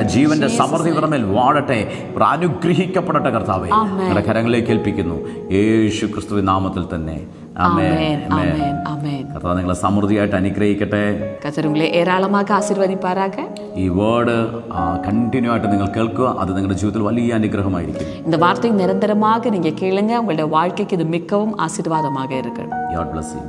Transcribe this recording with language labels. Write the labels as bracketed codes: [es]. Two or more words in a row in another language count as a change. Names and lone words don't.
[ml] ജീവന്റെ സമൃദ്ധി ഇവരുടെ മേൽ വാഴട്ടെ. ഇവർ അനുഗ്രഹിക്കപ്പെടട്ടെ. കർത്താവേ, നിങ്ങളുടെ കരങ്ങളിലേക്ക് ഏൽപ്പിക്കുന്നു യേശു ക്രിസ്തുവിൻ നാമത്തിൽ തന്നെ. കർത്താവ് നിങ്ങളെ സമൃദ്ധിയായിട്ട് അനുഗ്രഹിക്കട്ടെ. [ta] ஏராளமாக ஆசீர்வதிப்பாராக. [ml] ഈ [en] word continue [ml] ആയിട്ട് നിങ്ങൾ കേൾക്കുക. അത് നിങ്ങളുടെ ജീവിതത്തിൽ വലിയ അനുഗ്രഹമായിരിക്കും. [ta] இந்த வார்த்தை நிரந்தரமாக நீங்க கேளுங்க. உங்களுடைய வாழ்க்கைக்கு இது மிகவும் ஆசீர்வாதமாக இருக்கும். [en] God bless you.